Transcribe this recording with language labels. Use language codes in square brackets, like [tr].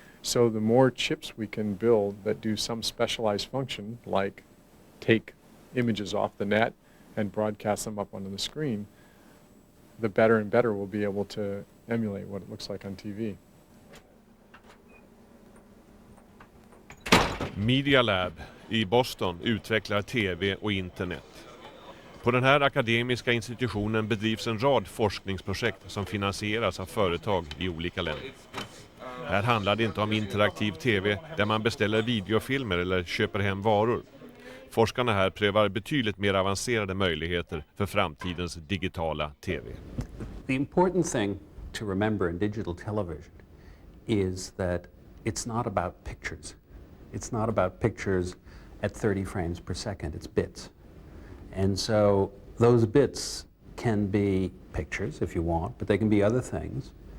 [en] So the more chips we can build that do some specialized function, like take images off the net and broadcast them up onto the screen, the better and better we'll be able to emulate what it looks like on TV. [sv] Media Lab i Boston utvecklar TV och internet. På den här akademiska institutionen bedrivs en rad forskningsprojekt som finansieras av företag i olika länder. Här handlar det inte om interaktiv TV där man beställer videofilmer eller köper hem varor. Forskarna här prövar betydligt mer avancerade möjligheter för framtidens digitala TV. [en] The important thing to remember in digital television is that it's not about pictures. It's not about pictures at 30 frames per second, it's bits. And so those bits can be pictures if you want, but they can be other things.